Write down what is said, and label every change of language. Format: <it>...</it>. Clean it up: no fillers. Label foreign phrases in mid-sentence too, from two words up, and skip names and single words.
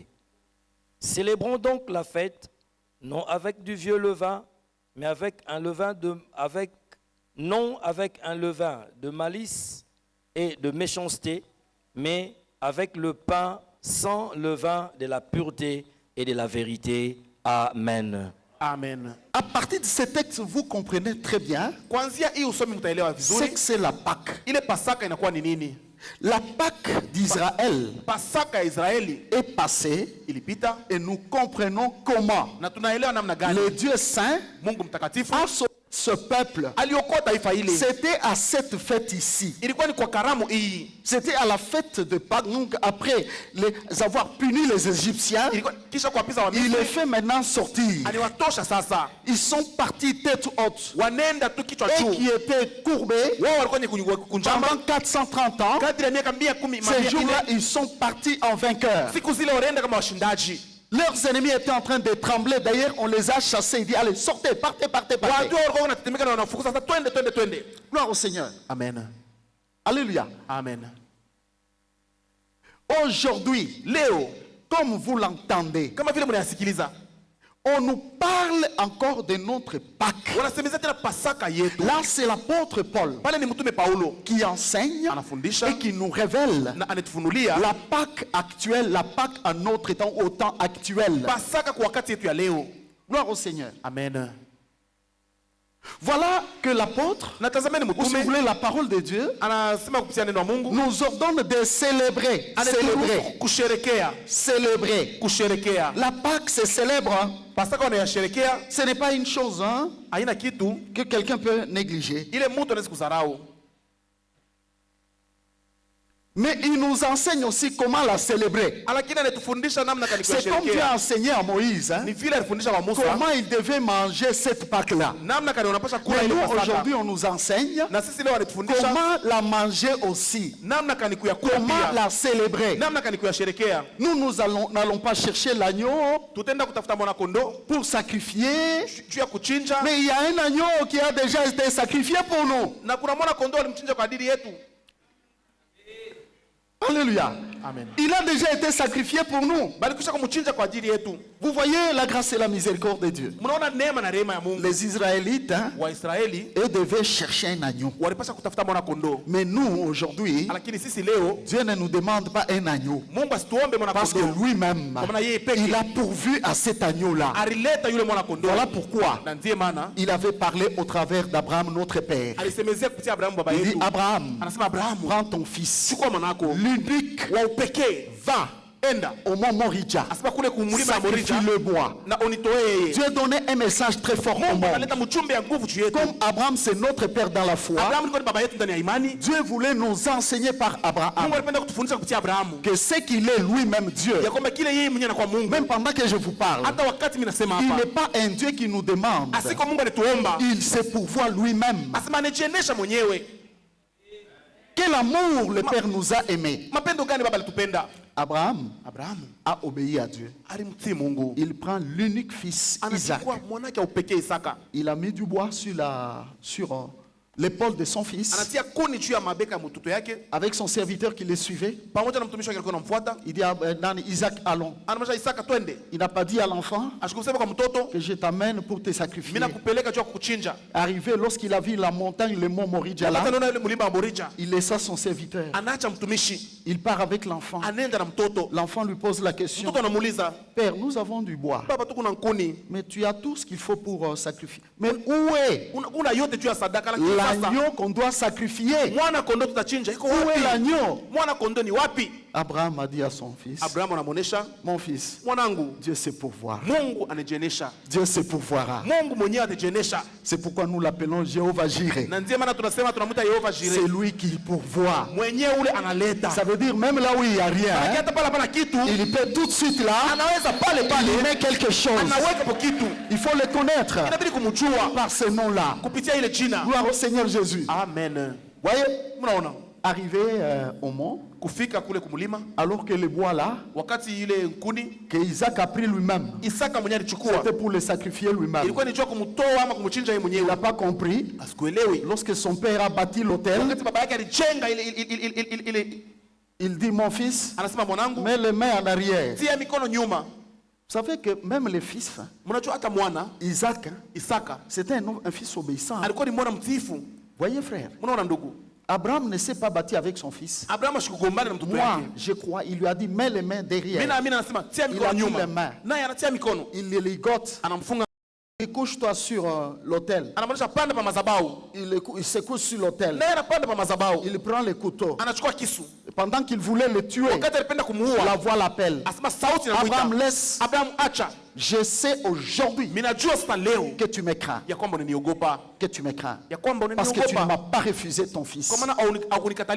<fr>Célébrons donc la fête, non avec du vieux levain, mais avec un levain non avec un levain de malice et de méchanceté, mais avec le pain sans levain de la pureté et de la vérité. Amen. Amen. À partir de ces textes, vous comprenez très bien</fr> <sw>Kuanzia hii usomi mtaelewa</sw> <fr>ce</fr> <sw>vizuri.</sw> <fr>que c'est la Pâque.</fr> <sw>Ile Pasaka inakuwa ni nini?</sw> <fr>La Pâque d'Israël</fr> <sw>Pasaka ya Israeli</sw> <fr>est passée</fr> <sw>ilipita</sw> <fr>et nous comprenons comment</fr> <sw>na tunaelewa namna gani</sw> <fr>le Dieu saint</fr> <sw>Mungu mtakatifu</sw> <fr>a sauvé ce peuple.</fr> <sw>aliokoa taifa ile.</sw> <fr>C'était à cette fête ici.</fr> <sw>Ilikuwa ni kwa karamu hii.</sw> <fr>C'était à la fête de Pâques. Donc après les avoir puni les Égyptiens,</fr> <sw>Ilikuwa kisha kuwapiza wa</sw> <fr>il les</fr> <sw>Misri,</sw> <fr>fait maintenant sortir.</fr> <sw>aliwatosha sasa.</sw> <fr>Ils sont partis tête haute</fr> <sw>Wanenda tu kichwa</sw> <fr>et</fr> <sw>juu.</sw> <fr>qui étaient courbés</fr> <sw>Wao walikuwa ni kunjamba.</sw> <fr>pendant 430 ans.</fr> <sw>Kadri ya miaka 110</sw> <fr>Ces jours-là, ils sont partis en vainqueurs.</fr> <sw>siku zile walienda kama washindaji.</sw> <fr>Leurs ennemis étaient en train de trembler. D'ailleurs, on les a chassés. Il dit, allez, sortez, partez, partez, partez.</fr> <sw>Watu walikuwa wanatetemeka na wanafukuza sasa, twende.</sw> <fr>Gloire au Seigneur. Amen. Alléluia. Amen. Aujourd'hui,</fr> <sw>Leo</sw> <fr>comme vous l'entendez,</fr> <sw>kama vile mnayasikiliza,</sw> <fr>on nous parle encore de notre Pâque.</fr> <sw>wanasemeza tena Pasaka yetu.</sw> <fr>Là, c'est l'apôtre Paul</fr> <sw>Pale ni mtume Paulo</sw> <fr>qui enseigne</fr> <sw>anafundisha</sw> <fr>et qui nous révèle</fr> <sw>na anatufunulia</sw> <fr>la Pâque actuelle, la Pâque à notre temps, au temps actuel.</fr> <sw>Pasaka kwa wakati yetu ya leo.</sw> <fr>Gloire au Seigneur. Amen. Voilà que l'apôtre,</fr> <sw>Na tazameni</sw> <fr>ou si vous</fr> <sw>mtume</sw> <fr>voulez la parole de Dieu,</fr> <sw>anasema kupitia neno la Mungu,</sw> <fr>nous ordonne de célébrer. Célébrer.</fr> <sw>kusherekea,</sw> <fr>Célébrer.</fr> <sw>kusherekea.</sw> <fr>La Pâque, c'est célèbre. Hein.</fr> <sw>Pasaka wanayasherekea,</sw> <fr>Ce n'est pas une chose hein,</fr> <sw>haina kitu</sw> <fr>que quelqu'un peut négliger.</fr> <sw>ile mtu anaweza kudharau.</sw> <fr>Mais il nous enseigne aussi comment la célébrer.</fr> <sw>lakini anatufundisha namna gani</sw> <fr>C'est comme Dieu</fr> <sw>kusherehekea.</sw> <fr>a enseigné à Moïse, hein,</fr> <sw>Ni vile alifundisha wa Musa</sw> <fr>comment il devait manger cette Pâque-là.</fr> <sw>namna gani unapaswa kula</sw> <fr>Mais</fr> <sw>ile</sw> <fr>nous,</fr> <sw>Pasaka.</sw> <fr>aujourd'hui, on nous enseigne</fr> <sw>Na sisi leo anatufundisha</sw> <fr>comment la manger aussi.</fr> <sw>namna gani kuyakula</sw> <fr>Comment</fr> <sw>pia.</sw> <fr>la célébrer.</fr> <sw>Namna gani kuyasherekea.</sw> <fr>Nous n'allons pas chercher l'agneau</fr> <sw>Tutaenda kutafuta mwana kondoo</sw> <fr>pour sacrifier.</fr> <sw>juu ya kuchinja,</sw> <fr>Mais il y a un agneau qui a déjà été sacrifié pour nous.</fr> <sw>na kuna mwana kondoo alimchinja kwa ajili yetu.</sw> <fr>Alléluia. Amen. Il a déjà été sacrifié pour nous.</fr> <sw>Balikwisha kumchinja kwa ajili yetu.</sw> <fr>Vous voyez la grâce et la miséricorde de Dieu.</fr> <sw>Mnaona neema na rehema ya Mungu.</sw> <fr>Les Israélites, hein,</fr> <sw>Waisraeli</sw> <fr>eux devaient chercher un agneau.</fr> <sw>walipasha kutafuta mwana kondoo,</sw> <fr>Mais nous, aujourd'hui,</fr> <sw>lakini sisi leo</sw> <fr>Dieu ne nous demande pas un agneau.</fr> <sw>Mungu asituombe mwana</sw> <fr>Parce que</fr> <sw>kondoo,</sw> <fr>lui-même,</fr> <sw>kwa maana yeye peke</sw> <fr>il a pourvu à cet agneau-là.</fr> <sw>alileta yule mwana kondoo.</sw> <fr>Voilà pourquoi</fr> <sw>Na ndiye maana</sw> <fr>il avait parlé au travers d'Abraham, notre père.</fr> <sw>alisemezea kupitia Abrahamu baba</sw> <fr>Il dit,</fr> <sw>yetu.</sw> <fr>Abraham,</fr> <sw>Anasema Abrahamu,</sw> <fr>prends ton fils,</fr> <sw>chukua mwanako</sw> <fr>l'unique,</fr> <sw>wa upekee,</sw> <fr>va</fr> <sw>enda.</sw> <fr>au mont Moridja,</fr> <sw>Asema kule kumlima ya Morija</sw> <fr>sacrifie le bois.</fr> <sw>na unitoe yeye.</sw> <fr>Dieu donnait un message très fort au</fr> <sw>Mungu</sw> <fr>monde.</fr> <sw>analeta mchumbe ya nguvu juu yetu.</sw> <fr>Comme Abraham, c'est notre père dans la foi,</fr> <sw>Abrahamu alikuwa ni baba yetu ndani ya imani.</sw> <fr>Dieu voulait nous enseigner par</fr> <sw>Mungu</sw> <fr>Abraham</fr> <sw>alipenda kutufundisha kupitia Abrahamu</sw> <fr>que ce qu'il est lui-même Dieu,</fr> <sw>ya kwamba kile yeye mwenyewe anakuwa Mungu.</sw> <fr>même pendant que je vous parle,</fr> <sw>Hata wakati mimi nasema</sw> <fr>il</fr> <sw>hapa,</sw> <fr>n'est pas un Dieu qui nous demande,</fr> <sw>asiko Mungu alituomba,</sw> <fr>il sait pourvoir lui-même.</fr> <sw>asema anajiendesha mwenyewe.</sw> <fr>Quel amour le Père nous a aimés.</fr> <sw>Mapendo gani baba alitupenda?</sw> <fr>Abraham</fr> <sw>Abrahamu</sw> <fr>a obéi à Dieu.</fr> <sw>alimtii Mungu,</sw> <fr>Il prend l'unique fils, Isaac.</fr> <sw>anachukua mwanake wa upekee Isaka,</sw> <fr>Il a mis du bois sur l'épaule de son fils,</fr> <sw>anatia kuni juu ya mabeka ya mtoto yake</sw> <fr>avec son serviteur qui le suivait.</fr> <sw>pamoja na mtumishi wake alikuwa anamfuata.</sw> <fr>Il dit à Isaac, allons.</fr> <sw>Anamwambia Isaka, twende.</sw> <fr>Il n'a pas dit à l'enfant</fr> <sw>Ashikusema kwa mtoto,</sw> <fr>que je t'amène pour te sacrifier.</fr> <sw>mimi nakupeleka juu ya kukuchinja.</sw> <fr>Arrivé, lorsqu'il a vu la montagne, le mont Moridja</fr> <sw>Wakati</sw> <fr>là,</fr> <sw>anaona yule mlima wa Morija,</sw> <fr>il laissa son serviteur.</fr> <sw>anaacha mtumishi,</sw> <fr>Il part avec l'enfant.</fr> <sw>anaenda na mtoto.</sw> <fr>L'enfant lui pose la question.</fr> <sw>Mtoto anamuuliza,</sw> <fr>Père, nous avons du bois,</fr> <sw>baba, tuko na nkuni,</sw> <fr>mais tu as tout ce qu'il faut pour sacrifier. Mais où est</fr> <sw>una yote juu ya sadaka, lakini sasa</sw> <fr>l'agneau qu'on doit sacrifier?</fr> <sw>mwana kondoo tutachinja, iko</sw> <fr>Où est</fr> <sw>wapi?</sw> <fr>l'agneau?</fr> <sw>Mwana kondoo ni wapi?</sw> <fr>Abraham a dit à son fils,</fr> <sw>Abrahamu anamuonesha,</sw> <fr>mon fils,</fr> <sw>mwanangu,</sw> <fr>Dieu sait pourvoir.</fr> <sw>Mungu anajionyesha,</sw> <fr>Dieu sait pourvoira.</fr> <sw>Mungu mwenyewe atajionyesha.</sw> <fr>C'est pourquoi nous l'appelons Jéhovah Jireh.</fr> <sw>Na ndiye maana tunasema tunamwita Yehova</sw> <fr>C'est</fr> <sw>Jireh,</sw> <fr>lui qui pourvoit.</fr> <sw>mwenyewe ule analeta.</sw> <fr>Ça veut dire même là où il n'y a rien,</fr> <sw>Maana</sw> <fr>hein,</fr> <sw>hata pale hapana kitu,</sw> <fr>il peut tout de suite là,</fr> <sw>anaweza pale</sw> <fr>il</fr> <sw>pale</sw> <fr>met quelque chose.</fr> <sw>anaweka po kitu.</sw> <fr>Il faut le connaître</fr> <sw>Inabidi kumjua</sw> <fr>par ce nom-là.</fr> <sw>kupitia ile jina.</sw> <fr>Gloire au Seigneur Jésus. Amen. Voyez,</fr> <sw>Mnaona</sw> <fr>arrivé au mont,</fr> <sw>kufika kule kumlima,</sw> <fr>alors que le bois là,</fr> <sw>wakati ile nkuni</sw> <fr>que Isaac a pris lui-même,</fr> <sw>Isaka mwenyewe alichukua,</sw> <fr>c'était pour le sacrifier lui-même.</fr> <sw>ilikuwa ni jua kumtoa ama kumchinja yeye</sw> <fr>Il</fr> <sw>mwenyewe.</sw> <fr>n'a pas compris.</fr> <sw>Asikuelewi</sw> <fr>Lorsque son père a bâti l'autel,</fr> <sw>wakati baba yake alijenga ile,</sw> <fr>il dit, mon fils,</fr> <sw>anasema mwanangu,</sw> <fr>mets les mains en arrière.</fr> <sw>tia mikono nyuma.</sw> <fr>Vous savez que même les fils,</fr> <sw>Mnajua hata mwana</sw> <fr>Isaac,</fr> <sw>Isaka</sw> <fr>c'était un fils obéissant.</fr> <sw>alikuwa ni mwana mtiifu.</sw> <fr>Voyez frère,</fr> <sw>Mnaona ndugu,</sw> <fr>Abraham ne s'est pas bâti avec son fils.</fr> <sw>Abrahamu ashikugombana na mtoto</sw> <fr>Moi,</fr> <sw>wake.</sw> <fr>je crois, il lui a dit, mets les mains</fr> <sw>Mimi</sw> <fr>derrière.</fr> <sw>naamini anasema tia</sw> <fr>Il a</fr> <sw>mikono</sw> <fr>mis les</fr> <sw>nyuma,</sw> <fr>mains.</fr> <sw>naye anatia mikono,</sw> <fr>Il les ligote.</fr> <sw>anamfunga,</sw> <fr>Il couche-toi sur l'autel.</fr> <sw>anamaanisha panda pa madhabahu,</sw> <fr>Il se couche sur l'autel.</fr> <sw>naye anapanda pa madhabahu,</sw> <fr>Il prend le couteau.</fr> <sw>anachukua kisu.</sw> <fr>Pendant qu'il voulait le tuer,</fr> <sw>Wakati alipenda</sw> <fr>la</fr> <sw>kumuua,</sw> <fr>voix l'appelle.</fr> <sw>asema sauti</sw> <fr>Abraham,</fr> <sw>inamuita,</sw> <fr>laisse.</fr> <sw>Abrahamu, acha,</sw> <fr>Je sais aujourd'hui</fr> <sw>mimi najua sasa leo</sw> <fr>que tu me crains.</fr> <sw>ya kwamba unaniogopa,</sw> <fr>Que tu me crains.</fr> <sw>ya kwamba</sw> <fr>Parce que tu ne m'as</fr> <sw>unaniogopa,</sw> <fr>pas refusé ton fils.</fr> <sw>kwa maana haukunikatalia</sw>